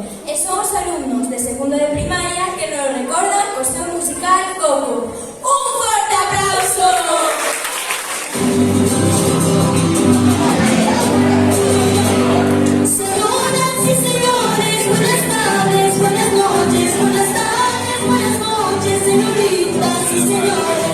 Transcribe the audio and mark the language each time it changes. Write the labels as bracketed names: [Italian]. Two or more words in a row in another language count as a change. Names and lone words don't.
[Galician] E son os alumnos de segundo de primaria que nos recordan o seu musical Coco. ¡Un forte aplauso! [Spanish] Señoras y señores, buenas tardes, buenas noches, señoritas y señores.